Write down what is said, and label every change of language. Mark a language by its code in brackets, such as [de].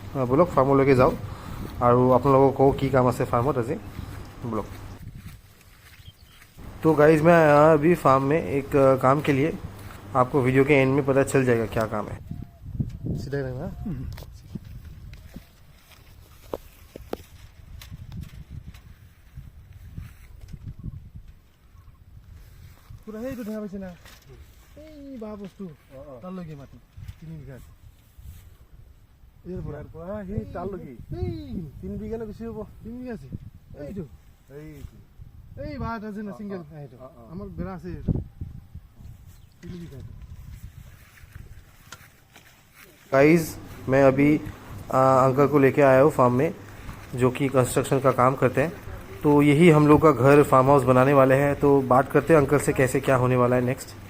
[as] ব'লক ফাৰ্মলৈকে যাওঁ আৰু আপোনালোকক কওঁ কি কাম আছে ফাৰ্মত আজি। ব'লক। [hi] तो गाइज मैं आया अभी फार्म में एक काम के लिए। आपको वीडियो के एंड में पता चल जाएगा क्या काम है। सीधा रहना। [as] পুৰা সেইটো দেখা পাইছে না, এই বাঁহ বস্তু তালৈকে মাটি 3 বিঘা আছে। ইয়াৰ পৰা সেই তালৈকে 3 বিঘা নে বেছি হ'ব? 3 বিঘা আছে। এইটো এই বাঁহ এটা আছে না, চিংগল সেইটো আমাৰ বেৰা আছে। 3 বিঘা। [hi] गाइस, मैं अभी अंकल को लेके आया हूँ फार्म में, जो कि कंस्ट्रक्शन का काम करते हैं। तो यही हम लोग का घर फार्म हाउस बनाने वाले हैं। तो बात करते हैं अंकल से कैसे क्या होने वाला है नेक्स्ट।